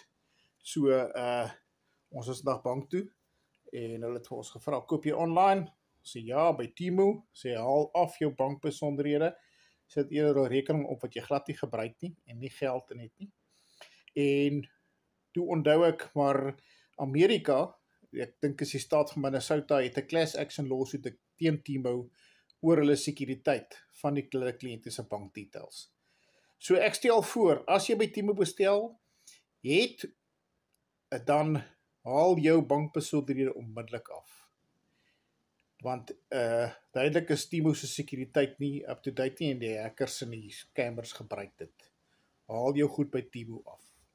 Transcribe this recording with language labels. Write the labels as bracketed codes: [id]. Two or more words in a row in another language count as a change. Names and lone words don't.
[af] So ons is dag bank toe en hulle het vir ons gevra, koop jy online? Sê ja, by Temu. Sê haal af jou bankbesonderhede. Sit eerder 'n rekening op wat jy glad nie gebruik nie en nie geld in het nie. En toe onthou ek maar Amerika, ek dink is die staat van Minnesota, het 'n [en] class action lawsuit [af] teen Temu oor hulle sekuriteit van die kliënte se bankdetails. So ek stel voor, as jy by Temu bestel, dan haal jou bankbesonderhede onmiddellik af. Want duidelik is Temu se sekuriteit nie [en] up to date [af] nie en die hackers en die scammers gebruik dit. Haal jou goed by Temu af.